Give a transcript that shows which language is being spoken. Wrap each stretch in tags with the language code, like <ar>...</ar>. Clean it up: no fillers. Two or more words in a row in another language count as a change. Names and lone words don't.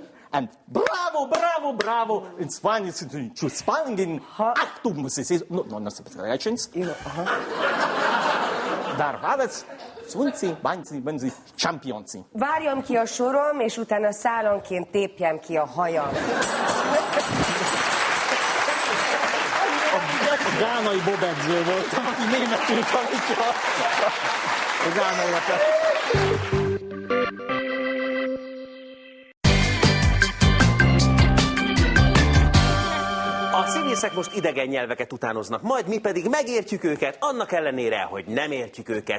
<hu>En bravo, bravo, bravo. In Spanje sind sie zu Spanien. Achtung, muss ich sehen. No, das ist Rätschens. Daar war es. Sind sie, wenn sie Champion sind. Várjam ki a sorom, és utána szálanként tépjem ki a hajam. A gánai bobedző volt, aki németül tanítja. A gánaiakat. A színészek most idegen nyelveket utánoznak, majd mi pedig megértjük őket, annak ellenére, hogy nem értjük őket.</hu>